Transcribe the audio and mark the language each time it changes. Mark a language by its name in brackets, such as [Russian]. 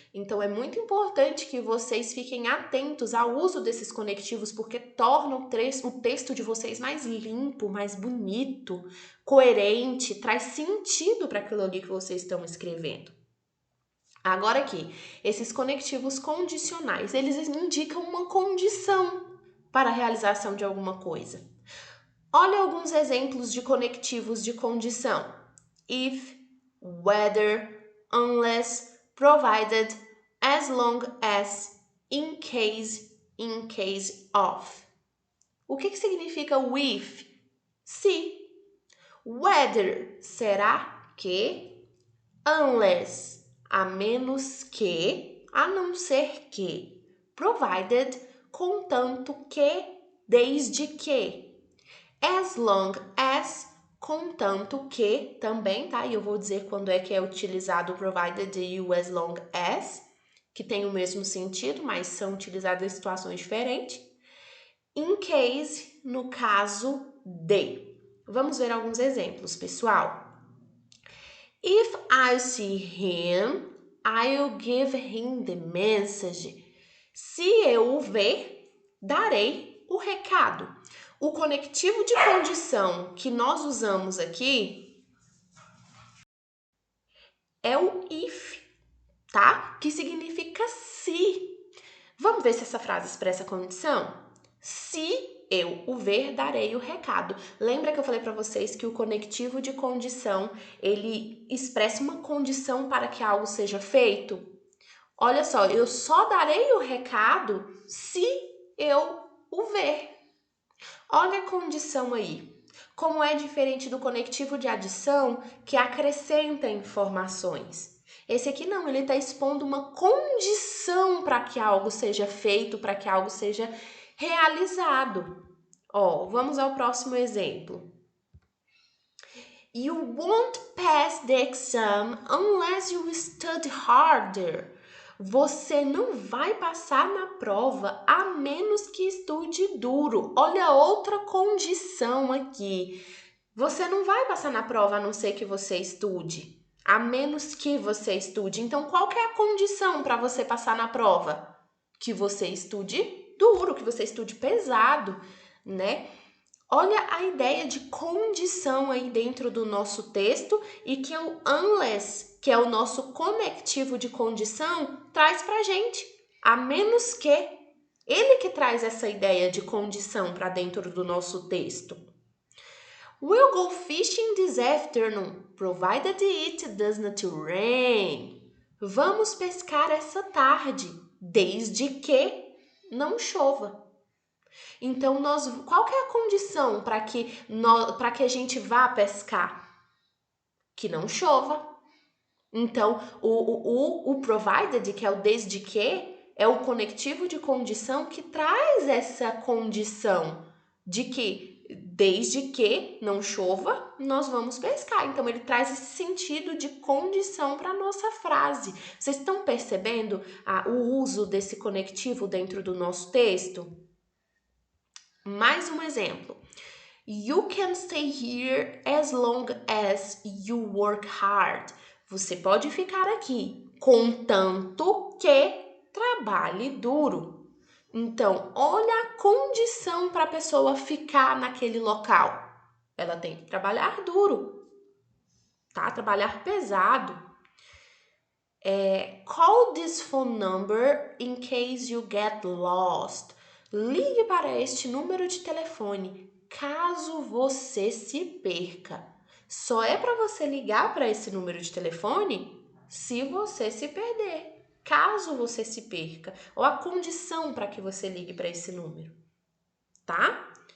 [Portuguese] Então, é muito importante que vocês fiquem atentos ao uso desses conectivos, porque tornam o texto de vocês mais limpo, mais bonito, coerente, traz sentido para aquilo ali que vocês estão escrevendo. Agora aqui, esses conectivos condicionais, eles indicam uma condição para a realização de alguma coisa. Olha alguns exemplos de conectivos de condição. [English] If, whether, unless, provided, as long as, in case of. [Portuguese] O que significa o if? Se. Whether, será que? Unless, a menos que, a não ser que. Provided, contanto que, desde que. As long as, contanto que, também, tá? E eu vou dizer quando é que é utilizado o provided e o as long as, que tem o mesmo sentido, mas são utilizados em situações diferentes. In case, no caso de. Vamos ver alguns exemplos, pessoal. [English] If I see him, I'll give him the message. [Portuguese] Se eu o ver, darei o recado. O conectivo de condição que nós usamos aqui é o if, tá? Que significa se. Vamos ver se essa frase expressa a condição? Se eu o ver, darei o recado. Lembra que eu falei para vocês que o conectivo de condição, ele expressa uma condição para que algo seja feito? Olha só, eu só darei o recado se eu o ver. Olha a condição aí. Como é diferente do conectivo de adição que acrescenta informações. Esse aqui não, ele está expondo uma condição para que algo seja feito, para que algo seja realizado. Vamos ao próximo exemplo. [English] You won't pass the exam unless you study harder. [Portuguese] Você não vai passar na prova a menos que estude duro. Olha outra condição aqui. Você não vai passar na prova a não ser que você estude. A menos que você estude. Então, qual que é a condição para você passar na prova? Que você estude duro, que você estude pesado, né? Olha a ideia de condição aí dentro do nosso texto e que o unless, que é o nosso conectivo de condição, traz pra gente. A menos que. Ele que traz essa ideia de condição para dentro do nosso texto. [English] We'll go fishing this afternoon, provided it does not rain. [Portuguese] Vamos pescar essa tarde, desde que não chova. Então, qual que é a condição para que a gente vá pescar? Que não chova. Então, o provided, que é o desde que, é o conectivo de condição que traz essa condição de que desde que não chova, nós vamos pescar. Então, ele traz esse sentido de condição para a nossa frase. Vocês estão percebendo o uso desse conectivo dentro do nosso texto? Mais um exemplo. [English] You can stay here as long as you work hard. [Portuguese] Você pode ficar aqui, contanto que trabalhe duro. Então, olha a condição para a pessoa ficar naquele local. Ela tem que trabalhar duro, tá? Trabalhar pesado. [English] Call this phone number in case you get lost. [Portuguese] Ligue para este número de telefone caso você se perca. Só é para você ligar para esse número de telefone se você se perder, caso você se perca, ou a condição para que você ligue para esse número, tá?